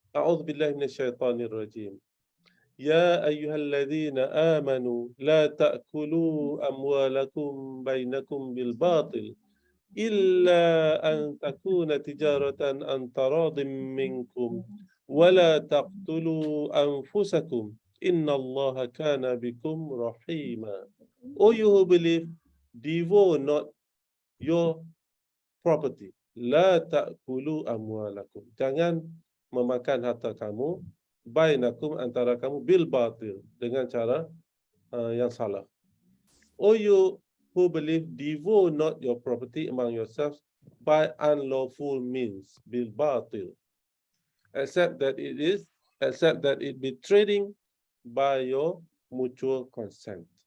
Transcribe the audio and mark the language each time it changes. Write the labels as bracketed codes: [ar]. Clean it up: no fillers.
[ar] أعوذ بالله من الشيطان الرجيم. يا أيها الذين آمنوا لا تأكلوا أموالكم بينكم بالباطل إلا أن تكون تجارة عن تراض منكم ولا تقتلوا أنفسكم إن الله كان بكم رحيما. [en] O you who believe, devour not your property. [ar] La ta'kulu amwalakum. [id] Jangan memakan harta kamu [ar] bainakum [id] antara kamu [ar] bil batil, [id] dengan cara yang salah. [en] O you who believe, devour not your property among yourselves by unlawful means, [ar] bil batil, [en] except that it be trading by your mutual consent.